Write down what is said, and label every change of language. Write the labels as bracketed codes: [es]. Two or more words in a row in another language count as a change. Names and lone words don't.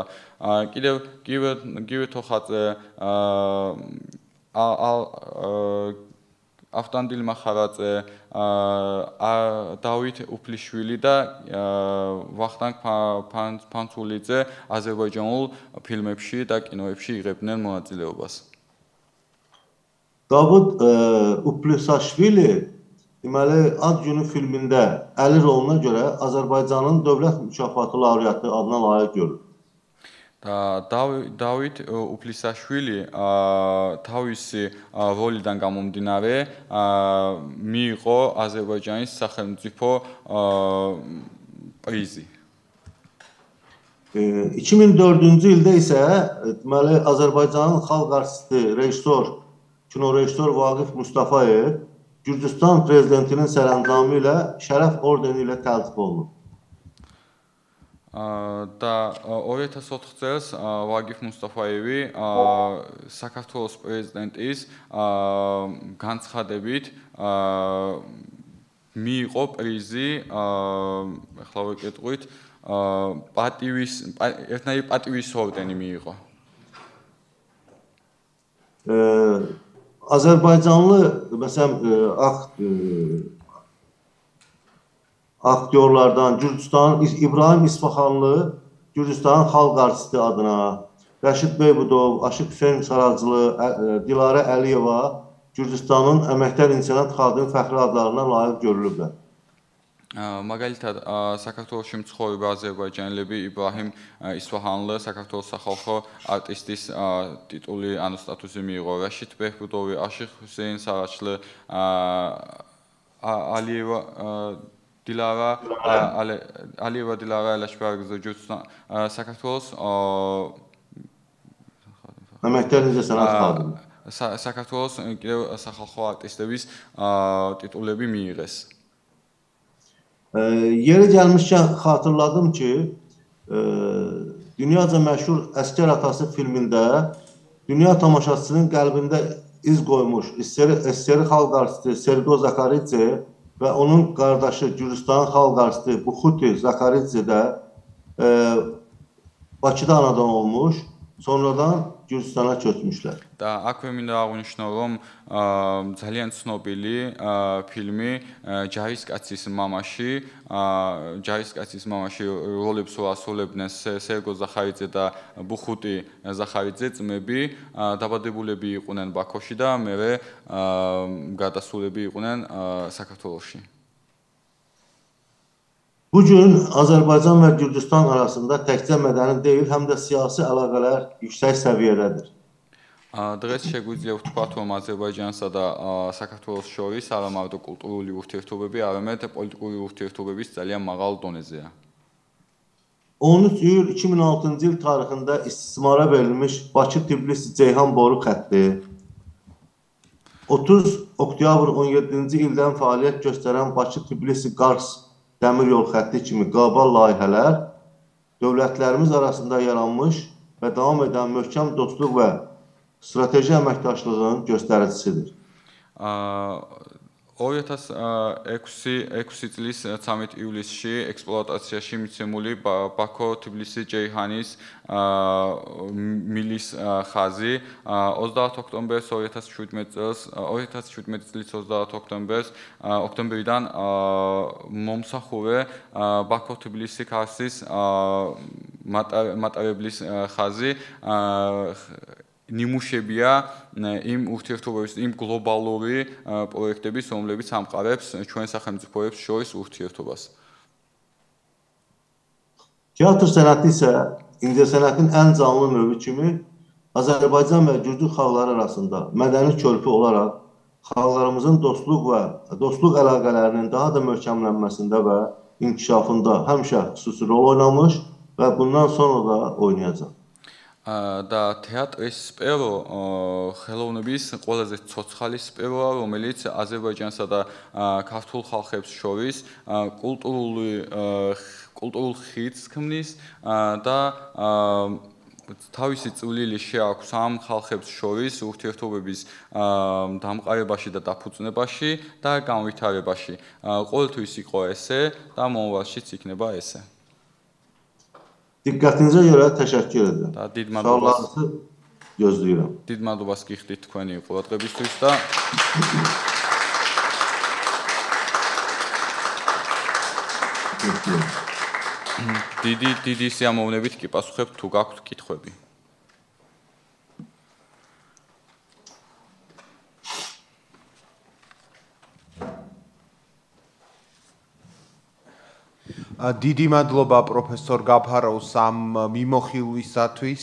[ka] კიდევ გივით თოხაძე ავტანდილ მახარაძე, დავით უფლიშვილი და ვახტანგ ფანცულიძე აზერბაიჯანულ ფილმებში და კინოებში იღებდნენ მონაწილეობას. [az] Davud Uplisashvili deməli Ad günü filmində Əli roluna görə Azərbaycanın dövlət mükafatı laureatı adına layiq görülür. [ka] დავით უფლისაშვილი თავისი როლიდან გამომდინარე მიიღო აზერბაიჯანის სახელმწიფო პრიზი. [az] 2004-cü ildə isə deməli Azərbaycanın xalq artisti, rejissor, kino rejissor Vaqif Mustafayev Gürcüstan prezidentinin sərəncamı ilə şərəf ordeni ilə təltif olunub. [ka] და 2004 წელს ვაგიფ მუსტაფაევი საქართველოს პრეზიდენტის განცხადებით მიიღო პრიზი, ახლა ვეკითხებით, ერთნაირი პატივის ორდენი მიიღო. [az] Azərbaycanlı məsələn aktyorlardan Gürcüstanın İbrahim İsfahanlı Gürcüstanın xalq artisti adına, Rəşid Beybudov, Aşıq Hüseyn Saraclı, Dilarə Əliyeva Gürcüstanın əməkdar incəsənət xadimi fəxri adlarına layiq görülüblər. [ka] მაგალითად, საქართველოში მცხოვრები აზერბაიჯანელები იბრაჰიმ ისფაჰანლы საქართველოს სახალხო არტისტის ტიტული ანუ სტატუსი მიიღო. რაშიდ ბეჰბუდოვი, აშიხ ჰუსეინ სარაჩლы, ალიევა დილარა ელაშბარგზე Gürcüstan საქართველოს [az] əməkdar incəsənət xadimi. [ka] საქართველოს კიდევ სახალხო არტისტების ტიტულები მიიღეს. [az] Yeri gəlmişkən xatırladım ki, dünyaca məşhur Əskər Atası filmində dünya tamaşaçısının qəlbində iz qoymuş SSR xalq artisti Sergo Zakaridze və onun qardaşı Gürcüstanın xalq artisti Buxuti Zakaridze də Bakıda anadan olmuş, sonradan Gürcüstana köçmüşlər. [ka] და აქვე მინდა აღვნიშნო, რომ ძალიან ცნობილი ფილმი ჯარისკაცის მამაში როლებს ასრულებდნენ სერგო ზახარიძე და ბუხუტი ზახარიძე ძმები, დაბადებულები იყვნენ ბაქოში და მერე გადასულები იყვნენ საქართველოში. [az] Bugün Azərbaycan və Gürcüstan arasında təkcə mədəni deyil, həm də siyasi əlaqələr yüksək səviyyədədir. [ka] დღეს შეგვიძლია ვთქვათ, რომ აზერბაიჯანსა და საქართველოს შორის არა მარტო კულტურული ურთიერთობები, არამედ პოლიტიკური ურთიერთობების ძალიან მაღალ დონეზეა. [az] 13 iyul 2006-cı il tarixində istismara verilmiş Bakı-Tbilisi-Ceyhan boru xətti, 30 oktyabr 17-ci ildən fəaliyyət göstərən Bakı-Tbilisi-Qars dəmir yol xətti kimi qlobal layihələr dövlətlərimiz arasında yaranmış və davam edən möhkəm dostluq və strateji əməkdaşlığın göstəricisidir. [ka] 2006 წლის 13 ივლისში ექსპლუატაციაში მიცემული ბაქო-თბილისი-ჯეიჰანის მილის ხაზი 30 ოქტომბერს 2017 წლის 30 ოქტომბერიდან მომსახურე ბაქო-თბილისი-ქარსის მატარებლის ხაზი ნიმუშებია იმ ურთიერთობების, იმ გლობალური პროექტების, რომლებიც ამყარებს ჩვენ სახელმწიფოებს შორის ურთიერთობას. [az] Teatr sənəti isə incəsənətin ən canlı növü kimi Azərbaycan və Gürcü xalqları arasında mədəni körpü olaraq xalqlarımızın dostluq əlaqələrinin daha da möhkəmlənməsində və inkişafında həmişə xüsusi rol oynamış və bundan sonra da oynayacaq. [ka] და თეატრის სპერო ხელოვნების ყველაზე ცოცხალი სპეროა, რომელიც აზერბაიჯანსა და ქართულ ხალხებს შორის კულტურულ ხიდს ქმნის და თავისი წვლილი შეაქვს ამ ხალხებს შორის ურთიერთობების დამყარებაში და დაფუძნებაში და განვითარებაში. ყოველთვის იყო ესე და მომავალშიც იქნება ესე. [az] Diqqətinizə görə təşəkkür edirəm. Suallarınızı gözləyirəm. [ka] დიდ მადლობას გიხდით თქვენი ყურადღებისთვის და დიდი სიამოვნებით კი პასუხებთ თუ გაქვთ კითხვები. დიდი მადლობა პროფესორ გაფაროვს ამ მიმოხილვისათვის.